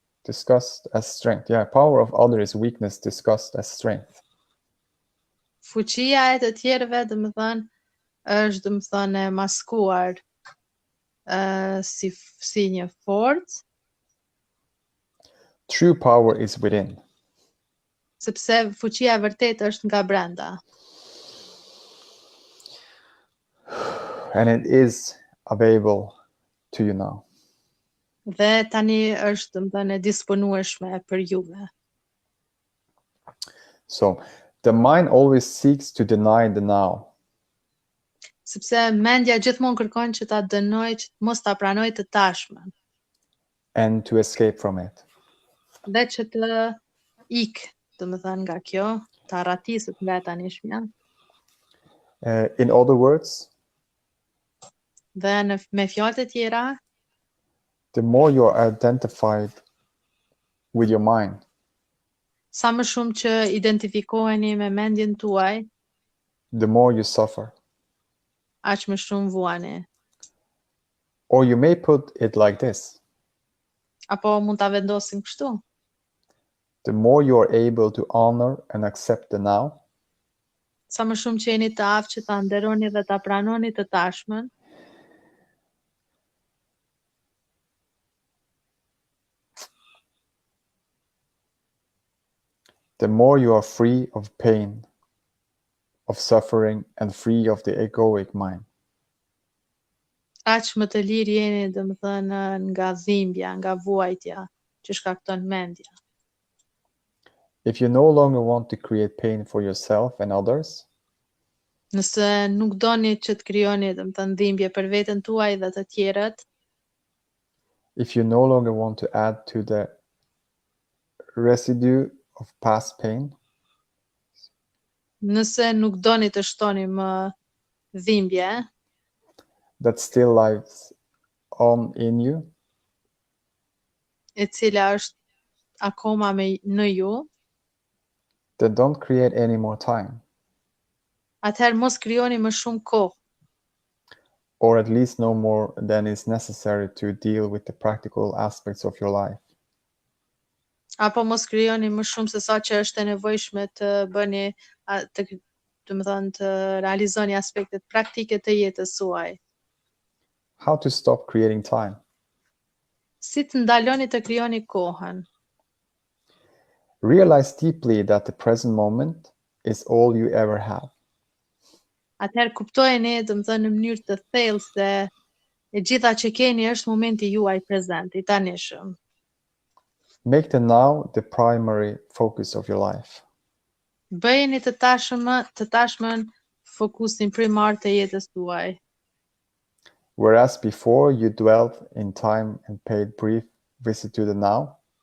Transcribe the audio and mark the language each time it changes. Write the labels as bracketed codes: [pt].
[en] Discussed as strength. Yeah, power of others is weakness disguised as strength. [sq] Fuqia e të tjerëve, domethënë, është domethënë e maskuar si një forcë, [en] True power is within. [sq] sepse fuqia e vërtetë është nga brenda. [en] And it is available to you now. [sq] Dhe tani është domethënë e disponueshme për juve. [en] So, the mind always seeks to deny the now. [sq] Sepse mendja gjithmonë kërkon që ta dënojë, që mos ta pranojë të tashmen. [en] And to escape from it. [sq] Dhe që të ikë, domethënë nga kjo, të arratisët nga e tanishmja. [en] In other words, [sq] dhe me fjalë të tjera, [en] the more you are identified with your mind, [sq] sa më shumë që identifikoheni me mendjen tuaj, [en] the more you suffer. [sq] aq më shumë vuani. [en] Or you may put it like this. [sq] Apo mund ta vendosim kështu. [en] The more you are able to honor and accept the now, [sq] sa më shumë që jeni të aftë që ta nderoni dhe ta pranoni të tashmen, [en] the more you are free of pain, of suffering, and free of the egoic mind. [sq] aq më të lirë jeni, domethënë, nga dhimbja, nga vuajtja që shkakton mendja. [en] If you no longer want to create pain for yourself and others, [sq] Nëse nuk doni që të krijoni domethënë dhimbje për veten tuaj dhe të tjerët, [en] if you no longer want to add to the residue of past pain, [sq] Nëse nuk doni të shtoni më dhimbje, [en] that still lives on in you, [sq] e cila është akoma në ju, [en] then don't create any more time, [sq] atëherë mos krijoni më shumë kohë, [en] or at least no more than is necessary to deal with the practical aspects of your life. [sq] apo mos krijoni më shumë se sa që është e nevojshme të bëni, do të thënë të realizoni aspektet praktike të jetës suaj. [en] How to stop creating time? [sq] Si të ndaloni të krijoni kohën? [en] Realize deeply that the present moment is all you ever have. [sq] Atëherë kuptojeni, do të thënë në mënyrë të thellë se e gjitha që keni është momenti juaj prezent, i tanishëm. [en] Make the now the primary focus of your life. [sq] Bëjeni të tashmen fokusin primar të jetës tuaj. [en] Whereas before you dwelt in time and paid brief visit to the now,